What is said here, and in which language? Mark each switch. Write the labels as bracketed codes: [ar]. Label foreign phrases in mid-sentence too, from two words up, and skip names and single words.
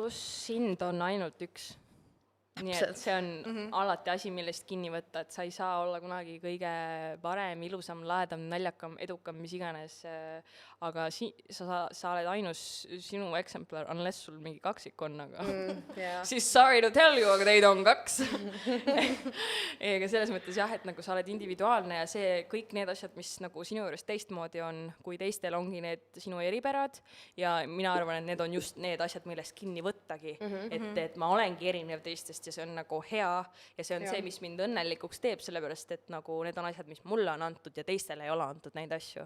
[et] Plus sind on ainult üks. Nii et see on alati asi, millest kinni võtta, et sa ei saa olla kunagi kõige parem, ilusam, laedam, naljakam, edukam, mis iganes, aga sa oled ainus sinu eksemplar, unless sul mingi kaksik on, aga siis [en] sorry to tell you, [et] aga teid on 2. Ega selles mõttes jah, et nagu sa oled individuaalne ja see kõik need asjad, mis nagu sinu juures teistmoodi on, kui teistel ongi need sinu eripärad ja mina arvan, et need on just need asjad, millest kinni võttagi, et ma olengi erinev teistest ja see on nagu hea ja see on see, mis mind õnnelikuks teeb, sellepärast et nagu need on asjad, mis mulle on antud ja teistele ei ole antud neid asju.